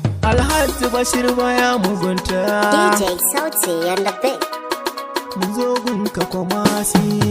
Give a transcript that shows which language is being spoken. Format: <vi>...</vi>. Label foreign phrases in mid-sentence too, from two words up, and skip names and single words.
<ha>Alhaji Bashir baya mugunta.</ha> <en>D J Sauti on the beat.</en> <ha>Mun zo gunka Kumasi.</ha>